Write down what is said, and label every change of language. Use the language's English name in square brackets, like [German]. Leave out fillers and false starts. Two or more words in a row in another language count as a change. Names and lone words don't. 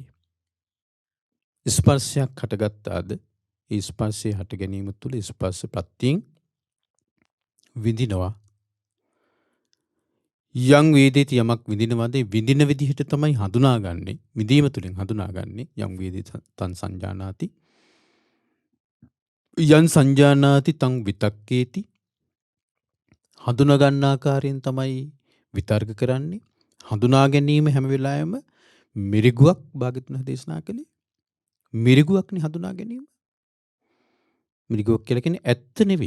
[Sinhala] ස්පර්ශයක් හටගත්තාද ඒ ස්පර්ශය හට ගැනීම තුළ ස්පර්ශ ප්‍රත්‍යයෙන් විඳිනවා. [Pali] යම් වේදේති [Sinhala] යමක් විඳිනවාද ඒ විඳින විදිහට තමයි හඳුනාගන්නේ. [Pali] විඳීම තුළින් හඳුනාගන්නේ යම් වේදේති තං සංජානාති. යං සංජානාති තං විතක්කේති. [Sinhala] හඳුනා ගන්න ආකාරයෙන් තමයි විතර්ක කරන්නේ. හඳුනා ගැනීම හැම වෙලාවෙම මිරිගුවක් භාග්‍යවතුන් දේශනා කළේ. මිරිගුවක්නේ හඳුනා ගැනීම. මිරිගුවක් කියලා කියන්නේ ඇත්ත නෙවෙයි.